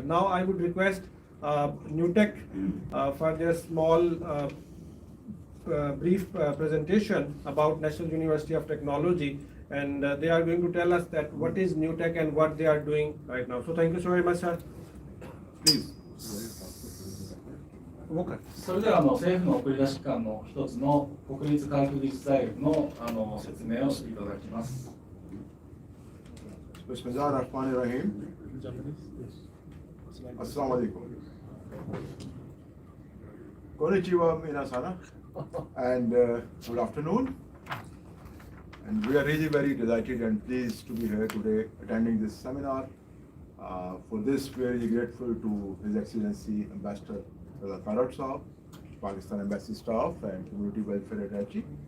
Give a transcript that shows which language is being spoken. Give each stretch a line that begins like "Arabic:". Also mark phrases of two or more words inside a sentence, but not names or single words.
English: Now I would request Newtek for their small brief presentation about National University of Technology, and they are going to tell us that what is Newtek and what they are doing right now. So thank you so very much, sir. Please.
Japanese: それでは政府の送り出し機関の一つの国立科学技術大学の説明をしていただきます。
Arabic: Bismillahirrahmanirrahim. السلام عليكم.
Japanese: こんにちは皆さん,
English: and good afternoon. And we are really very delighted and pleased to be here today attending this seminar. For this, we are really grateful to His Excellency Ambassador Farad Saab, Pakistan Embassy staff, and Community Welfare Attaché.